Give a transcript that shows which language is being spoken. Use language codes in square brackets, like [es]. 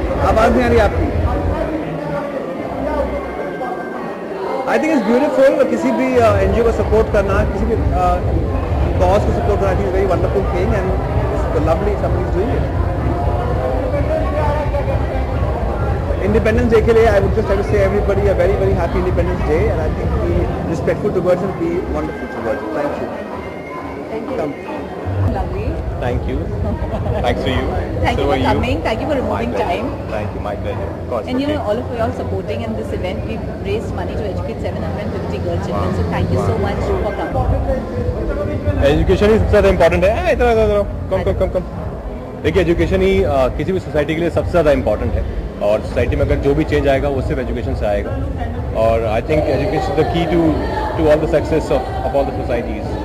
[hi] आवाज़ नहीं आ रही आपकी? [en] I think it's beautiful, [hi] किसी भी एनजीओ को सपोर्ट करना, [en] किसी भी कॉज को सपोर्ट करना, is very wonderful thing and it's lovely somebody is doing it. Independence Day के लिए I would just like to say everybody a very very happy Independence Day and I think be respectful towards and be wonderful towards. Thank you. Thank you. Come. Lovely. Thank you. Thanks to you. Thank you for coming. Thank you for removing time. Thank you. My pleasure. Of course. And you know, all of you all supporting in this event. We've raised money to educate 750 girl children. So thank you so much for coming. [hi] Education ही सबसे ज़्यादा important है। इधर कम। देखिए education ही किसी भी society के लिए सबसे ज़्यादा इम्पोर्टेंट है और सोसाइटी में अगर जो भी चेंज आएगा वो सिर्फ एजुकेशन से आएगा और [en] I think education is the key to all the success of all the societies.